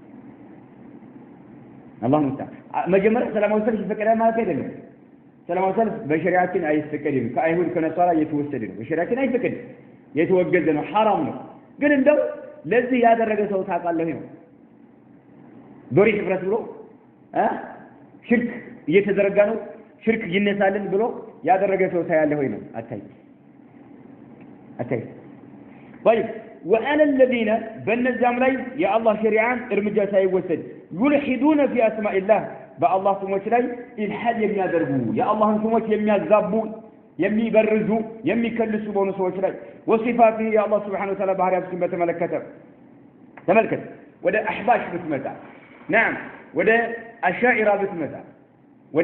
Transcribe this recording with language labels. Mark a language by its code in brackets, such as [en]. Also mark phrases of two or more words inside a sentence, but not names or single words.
[ar] الله المستعان [am] መጀመሪያ ሰላማዊ ሰልፍ ይፈቀዳል ማለት አይደለም ሰላማዊ ሰልፍ በሸሪዓችን አይፈቀድም ከአይሁድ ከነሳራ የተወሰደ ነው በሸሪዓችን አይፈቀድም የተወገዘ ነው ሐራም ነው ግን እንደው ለዚህ ያደረገ ሰው ታውቃለህ ነው ዶሪህ ይፍረስ ብሎ ሽርክ እየተዘረጋ ነው ሽርክ ይነሳልን ብሎ ያደረገ ሰው ታያለህ ወይ ነው አታይ [ar] طيب وعلى الذين [am] በእነዚያም ላይ የአላህ ሸሪዓን እርምጃ ሳይወሰድ [ar] يلحدون في اسماء الله [am] በአላህ ስሞች ላይ ኢልሃድ የሚያደርጉ የአላህን ስሞች የሚያዛቡ የሚበርዙ የሚከልሱ በሆኑ ሰዎች ላይ ወሲፋቱ የአላህ [ar] سبحانه وتعالى [am] ባህሪያትን በተመለከተ ተመልከት ወደ አህባሽ ብትመጣ نعم ወደ አሻኢራ ብትመጣ ወደ